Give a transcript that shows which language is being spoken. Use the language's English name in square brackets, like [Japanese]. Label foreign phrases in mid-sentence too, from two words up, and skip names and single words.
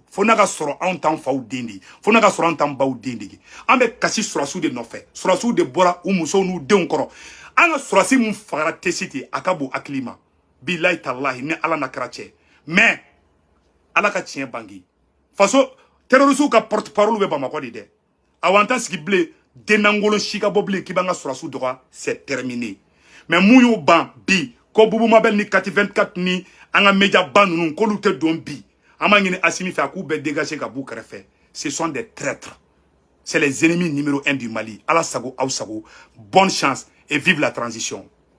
[Bambara] fo n'a ka sɔrɔ anw t'an faw den de fo n'a ka sɔrɔ anw t'an baw den de an bɛ kasi sɔrɔsiw de nɔfɛ sɔrɔsiw de bɔra u musow n'u denw kɔrɔ an ka sɔrɔsi mun fagara Tesiti a ka bon hakili ma bilahi talahi ni Ala n'a kira cɛ mais Ala ka tiɲɛ bangi faso terroriste ka [French] porte parole [Bambara] bɛ Bamakɔ de dɛ awan ta sigi bilen denangolo si ka bɔ bilen k'i b'an ka sɔrɔsiw dɔgɔ [French] c'est terminé [Bambara] mais mun y'u ban bi ko Bubu Mabel ni Kati 24 ni an ka média ba ninnu k'olu tɛ don bi an b'a ɲini Asimi fɛ a k'u bɛɛ dégager ka b'u kɛrɛfɛ [French] ce sont des traîtres c'est les ennemis numéro 1 du Mali [Bambara] Ala sago aw sago [French] bonne chance et vive la transition.